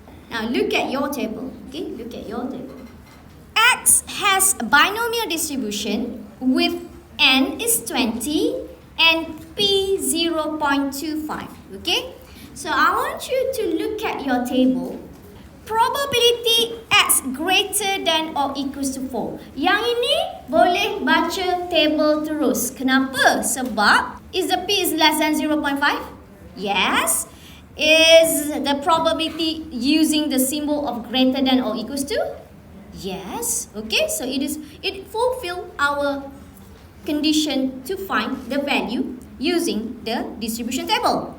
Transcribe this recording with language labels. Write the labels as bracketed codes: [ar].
[en] Now look at your table. Okay. Look at your table. X has a binomial distribution with n is 20 and p 0.25. Okay. So I want you to look at your table. Probability x greater than or equals to 4. [ms] Yang ini boleh baca table terus. Kenapa? Sebab [en] is the p is less than 0.5? Yes. Is the probability using the symbol of greater than or equals to? Yes. Okay. So it fulfill our condition to find the value using the distribution table.